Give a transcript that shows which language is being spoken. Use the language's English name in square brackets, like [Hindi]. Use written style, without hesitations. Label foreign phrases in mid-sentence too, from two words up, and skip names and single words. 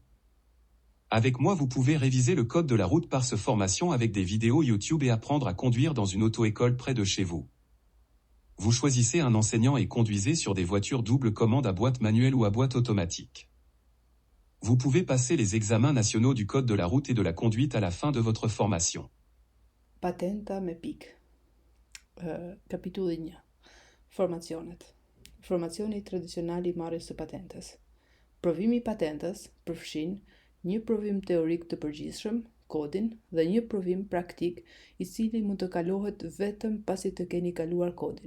[French] Avec moi, vous pouvez réviser le code de la route par cette formation avec des vidéos YouTube et apprendre à conduire dans une auto-école près de chez vous. Vous choisissez un enseignant et conduisez sur des voitures double commande à boîte manuelle ou à boîte automatique. Vous pouvez passer les examens nationaux du code de la route et de la conduite à la fin de votre formation. [Albanian] Patenta me pikë. Kapitulli 1. Formacionet. Formacioni tradicional I marrjes së patentes. Provimi I patentes përfshin një provim teorik të përgjithshëm, kodin, dhe një provim praktik I cili mund të kalohet vetëm pasi të keni kaluar kodin.